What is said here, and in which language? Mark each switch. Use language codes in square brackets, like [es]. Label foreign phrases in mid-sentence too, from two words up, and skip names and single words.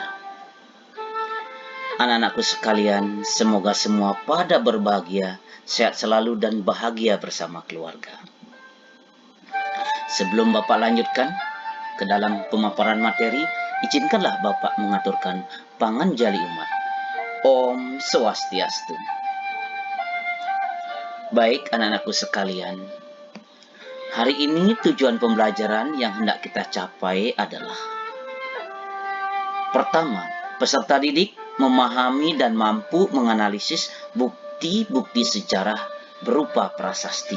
[id] Anak-anakku sekalian, semoga semua pada berbahagia, sehat selalu dan bahagia bersama keluarga. Sebelum Bapak lanjutkan ke dalam pemaparan materi, izinkanlah Bapak mengaturkan [ban] panganjali umat. [sa] Om Swastiastu. [id] Baik anak-anakku sekalian, hari ini tujuan pembelajaran yang hendak kita capai adalah: pertama, peserta didik memahami dan mampu menganalisis bukti-bukti sejarah berupa prasasti.